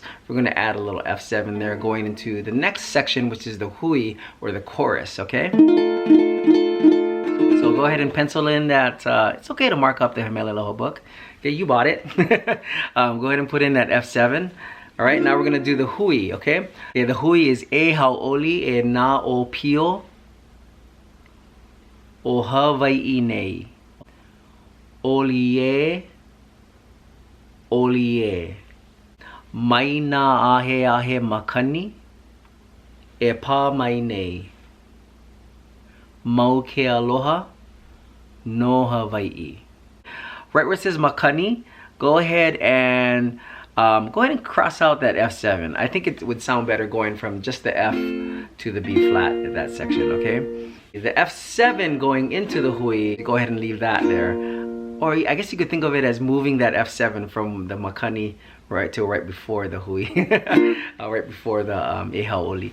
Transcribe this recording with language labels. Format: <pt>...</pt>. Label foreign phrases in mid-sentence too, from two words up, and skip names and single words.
<en>We're gonna add a little F7 there, going into the next section, which is the hui or the chorus. Okay. So go ahead and pencil in that. It's okay to mark up the He Mele Aloha book. Okay, you bought it. Go ahead and put in that F7. All right, now we're gonna do the hui, okay? Okay, the hui is</en> <haw>e hau'oli e na opio o Hawai'i nei. Olie, olie. Mai na ahe ahe makani e pā mai nei. Mau kealoha no Hawai'i.</haw> <en>Right where it says makani, go ahead and cross out that F7. I think it would sound better going from just the F to the B flat in that section, okay? The F7 going into the hui, go ahead and leave that there. Or I guess you could think of it as moving that F7 from the makani right before the hui, right before the</en> <haw>e hau'oli.</haw>